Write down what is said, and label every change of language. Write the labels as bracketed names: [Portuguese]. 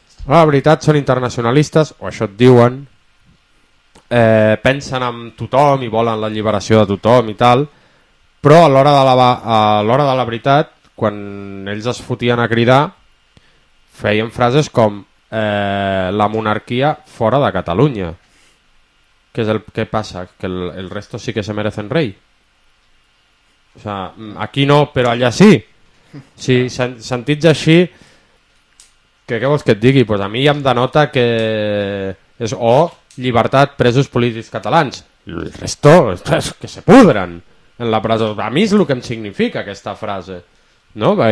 [Catalan] La veritat, són internacionalistes, o això et diuen, pensen en tothom i volen la alliberació de tothom i tal, però a l'hora de la veritat, quan ells es fotien a cridar, feien frases com la monarquia fora de Catalunya. Què és el que passa? [Spanish] Que el resto sí que se merecen rei. O sea, aquí no, [Catalan] però allà sí. Si sentits així... Què vols que et digui? Pues a mi ja em denota que és llibertat presos polítics catalans. [Spanish] El resto, que se pudren. [Catalan] en la presó. A mi és el que em significa aquesta frase. No?